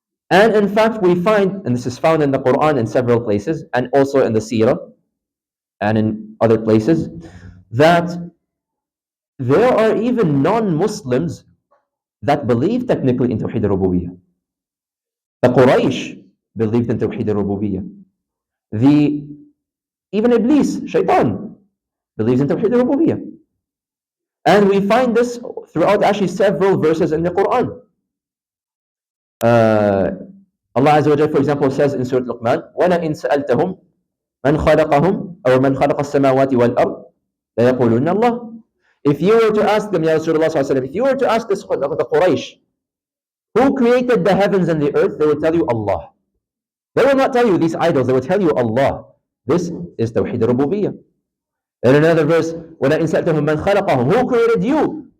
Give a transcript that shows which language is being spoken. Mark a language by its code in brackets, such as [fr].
[en] And in fact, we find, and this is found in the Quran in several places, and also in the Seerah, and in other places, that there are even non-Muslims that believe technically in Tawhid al-Rububiyyah. The Quraysh believed in Tawhid al-Rububiyyah. Even Iblis, Shaitan, believes in Tawhid al-Rububiyyah. And we find this throughout actually several verses in the Quran. Allah Azza wa Jalla, for example, says in Surah Luqman, [ar] وَلَئِن سَأَلْتَهُمْ مَنْ خَلَقَهُمْ أو مَنْ خَلَقَ السَّمَاوَاتِ وَالْأَرْضِ لَيَقُولُنَّ اللَّهِ. [en] If you were to ask them, Ya Rasulullah sallallahu alaihi wasallam, if you were to ask the Quraysh, who created the heavens and the earth, they will tell you Allah. They will not tell you these idols, they will tell you Allah. This is Tawhid al-Rububiyyah. In another verse, [ar] وَلَئِن سَأَلْتَهُمْ مَنْ خَلَقَهُمْ, [en] who created you?